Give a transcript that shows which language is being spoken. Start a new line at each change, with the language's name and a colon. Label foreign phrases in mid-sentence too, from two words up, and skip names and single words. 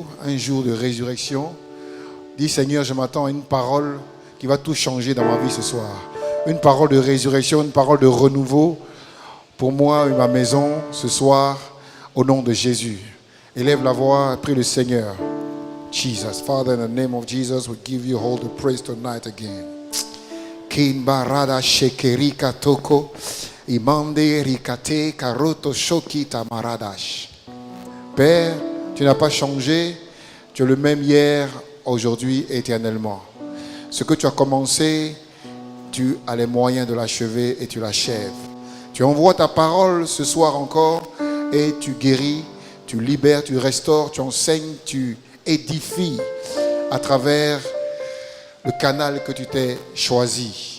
French: Un jour de résurrection. Dis Seigneur, je m'attends à une parole qui va tout changer dans ma vie ce soir. Une parole de résurrection, une parole de renouveau pour moi et ma maison ce soir au nom de Jésus. Élève la voix, prie le Seigneur.
English: Jesus, Father, in the name of Jesus, we give you all the praise tonight again. Kin barada shekerika toko, imande rikate karoto shoki tamaradash.
French: Père, tu n'as pas changé, tu es le même hier, aujourd'hui, éternellement. Ce que tu as commencé, tu as les moyens de l'achever et tu l'achèves. Tu envoies ta parole ce soir encore et tu guéris, tu libères, tu restaures, tu enseignes, tu édifies à travers le canal que tu t'es choisi.